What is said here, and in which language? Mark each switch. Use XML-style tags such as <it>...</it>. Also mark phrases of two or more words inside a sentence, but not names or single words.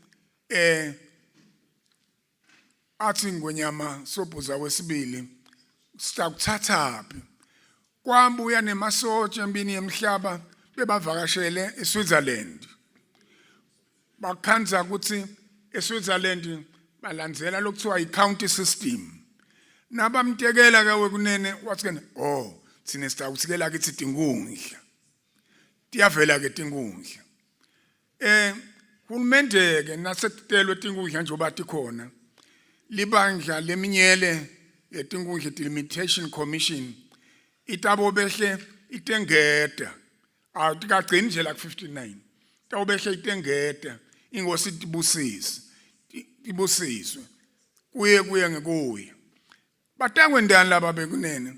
<ss>athi ngwenyama Sobhuza wesibili sitakuthathaphi kwambuya nemasotsha empini yemhlaba bebavakashele eSwitzerland bakhanza ukuthi eSwitzerland balandzela lokuthiwa i-</ss> <en>county system</en> <ss>nabamtekela ke wekunene wathi ke thina sitawuthikela kithi tinkhundla tiyavela ke tinkhundla hulumende ke nasekutelwe tinkhundla njengoba tikhona libandla leminyele yetinkhundla</ss> <en>delimitation commission</en> <ss>itabo behle itengeta awutikagcini nje la 59 itabo behle itengeta ingosi tibusiswe kuye ngekuye Batakwendani laba bekunene.</ss>